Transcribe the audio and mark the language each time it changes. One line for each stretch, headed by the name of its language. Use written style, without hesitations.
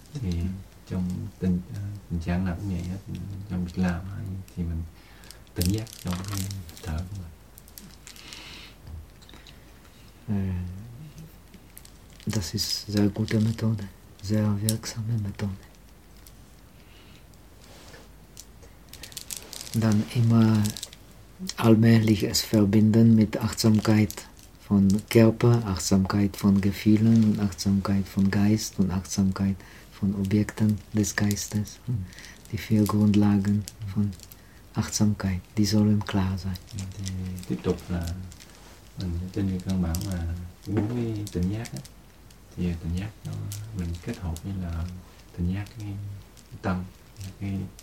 Vietnamese: Thì trong tình trạng nào cũng vậy hết, trong việc làm thì mình tỉnh giác trong cái thở của mình.
German: Das ist sehr gute Methode, sehr wirksame Methode. Dann immer allmählich es verbinden mit Achtsamkeit. Von Körper, Achtsamkeit von Gefühlen, Achtsamkeit von Geist und Achtsamkeit von Objekten des Geistes. Die vier Grundlagen von Achtsamkeit, die sollen klar sein.
Vietnamese: Tiếp tục là mình trên cái căn bản mà bốn cái tỉnh giác á, thì tỉnh giác nó mình kết hợp với là tỉnh giác cái tâm, cái